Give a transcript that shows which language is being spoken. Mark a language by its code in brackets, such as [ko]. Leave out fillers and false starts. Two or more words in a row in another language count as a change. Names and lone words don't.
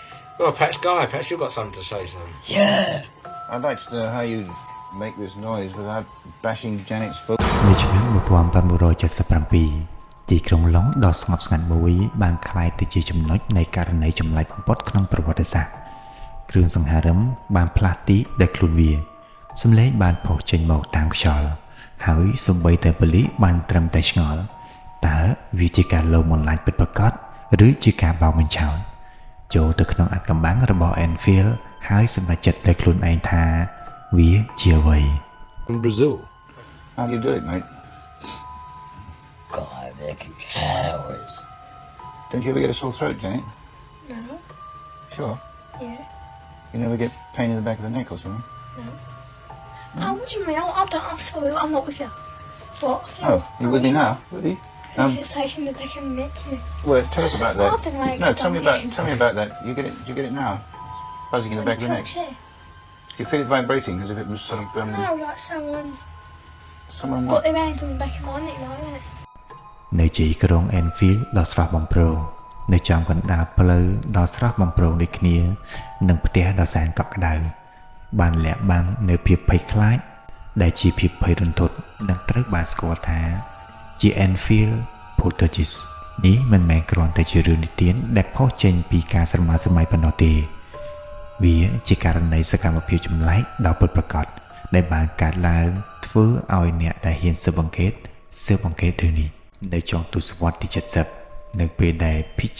[en] Well, Patch Guy, Patch, you've got something to say, son. Yeah. I'd like to know how you make this noise without bashing Janet's foot. [km] នៅឆ្នាំ1977ទីក្រុងឡុងដ៏ស្ងប់ស្ងាត់មួយបានក្លាយទៅជាចំណុចនៃករណីចម្លែកបំផុតក្នុងប្រវត្តិសាស្ត្រគ្រឿងសង្ហារិមបានផ្លាស់ទីដោយខ្លួនវាសម្លេងបានផុសចេញមកតាមខ្យល់ហើយសូម្បីតែប៉ូលីសបានត្រឹមតែឆ្ងល់តើវាជាការលងបន្លាចពិតប្រាកដឬជាការបោកបញ្ឆោតចូលទៅក្នុងអាថ៌កំបាំងរបស់ Enfield ហើយសម្រេចចិត្តដោយខ្លួនឯងថាវាជាអ្វី [en] From Brazil. How do you do it, mate? God, they're cowards. Don't you ever get a sore throat, Janet? No. Sure. Yeah. You never get pain in the back of the neck or something? No. Oh, what do you mean? I'm sorry, I'm not with you. What? Oh, you with me now? Really? Sensation in the back of the neck. Well, tell us about that. I don't know, No, tell me about that. You get it now? Buzzing in the back of the neck. Do you feel it vibrating as if it was sort of No, like someone someone got what? their hand on the back of my neck, like that. [km] នៅជាយក្រុង Enfield ដ៏ស្រស់បំព្រងនៅចំកណ្ដាលផ្លូវដ៏ស្រស់បំព្រងដូចគ្នានិងផ្ទះដ៏សែនកក់ក្ដៅ បានលាក់បាំងនៅភាពភ័យខ្លាចដែលជាភាពភ័យរន្ធត់និងត្រូវបានស្គាល់ថាជា Enfield Poltergeist នេះមិនមែនគ្រាន់តែជារឿងនិទានដែលផុសចេញពីការស្រមើស្រមៃប៉ុណ្ណោះទេវាជាករណីសកម្មភាពចម្លែកដ៏ពិតប្រាកដដែលបានកើតឡើងធ្វើឲ្យអ្នកដែលហ៊ានស៊ើបអង្កេតរឿងនេះនៅចុងទសវត្សរ៍ទី70នៅពេលដែល P.G.